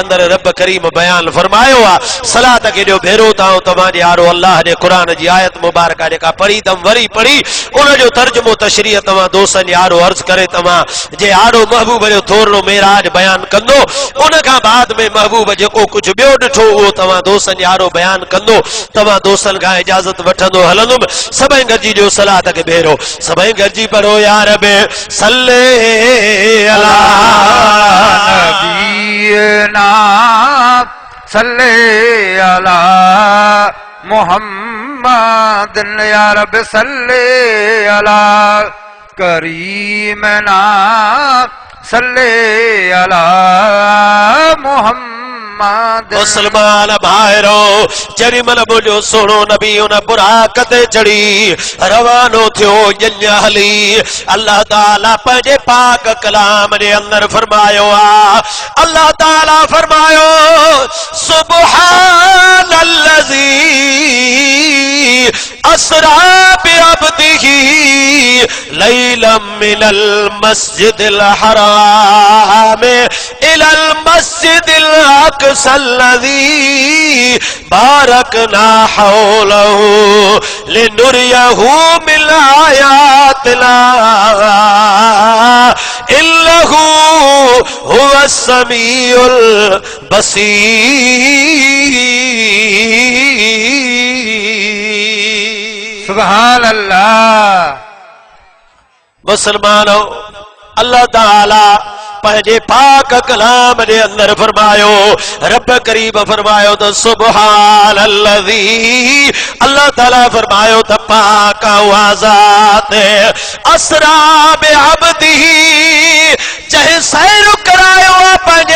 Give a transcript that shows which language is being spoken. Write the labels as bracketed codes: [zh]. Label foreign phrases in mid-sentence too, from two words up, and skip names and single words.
[sd] अंदर रब करीम बयान फरमायो आहे सलात के जो भेरो ताऊं तव्हांजे यारो अल्लाह जे क़ुरान जी आयत मुबारका जेका पढ़ी तम वरी पढ़ी उन जो तर्जुमो तशरीह तव्हां दोस्तनि यारो अर्ज़ करे तव्हां जे आड़ो महबूब जो थोरो मेराज बयान कंदो उन खां बाद में महबूब जेको कुछ ॿियो ॾिठो उहो तव्हां दोस्तनि यारो बयान कंदो तव्हां दोस्तनि खां इजाज़त वठंदो हलंदुमि सभई गॾिजी ॾियो सलात खे भेरो सभई गॾिजी पढ़ो यार बे [ar] صلِّ على نبينا صلِّ على محمد يا رب صلِّ على كريمنا صلِّ على محمد [sd] मुसलमान भाइरो जॾहिं महिल मुंहिंजो सोनो नबी उन बुराक ते चढ़ी रवानो थियो ॼञ हली अल्लाह ताला पंहिंजे पाक कलाम जे अंदर फरमायो आहे अल्लाह ताला फरमायो [ar] سبحان الذي أسرى بعبده ليلا من المسجد الحرام إلى المسجد الأقصى الذي باركنا حوله لنريه من آياتنا إنه هو السميع البصير سبحان الله [sd] मुसलमानों अल्लाह ताला पंहिंजे पाक कलाम जे अंदर फरमायो रब करीम फरमायो त सुब्हानल्लज़ी अल्लाह ताला फरमायो त पाक हुआ ज़ात [ar] أسرى بعبده [sd] जंहिं सैर करायो आहे पंहिंजे